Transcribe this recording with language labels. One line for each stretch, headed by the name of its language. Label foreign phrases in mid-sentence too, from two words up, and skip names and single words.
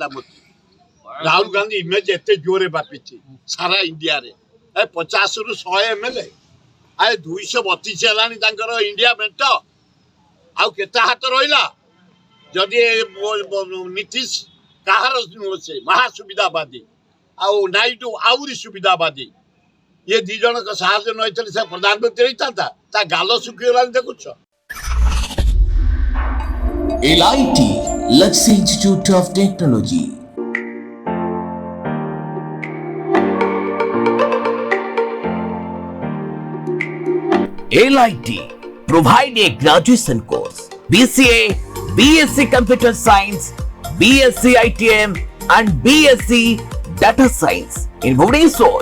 Odia: ମୋଦି ରାହୁଲ ଗାନ୍ଧୀ ଇମେଜ ଏତେ ଜୋରରେ ବ୍ୟାପିଛି ସାରା ଇଣ୍ଡିଆରେ 50ରୁ 100 MLA 232 ହେଲାଣି ତାଙ୍କର ଇଣ୍ଡିଆ ମେଣ୍ଟ ଆଉ କେତେ ହାତ ରହିଲା ଯଦି ନୀତିଶ କାହାର ସେ ମହାସୁବିଧାବାଦୀ ଆଉ ନାଇଡୁ ଆହୁରି ସୁବିଧାବାଦୀ ये 2 ଜଣଙ୍କ ସାହାଯ୍ୟ ନଇଥିଲେ ସେ ପ୍ରଧାନମନ୍ତ୍ରୀ ହେଇଥାନ୍ତା ତା ଗାଲ ଶୁଖିଗଲାଣି ଦେଖୁଛ
English: LIT Luxury Institute of Technology. LIT provide a graduation course BCA, BSc Computer Science, BSc ITM and BSc Data Science in Bhubaneswar.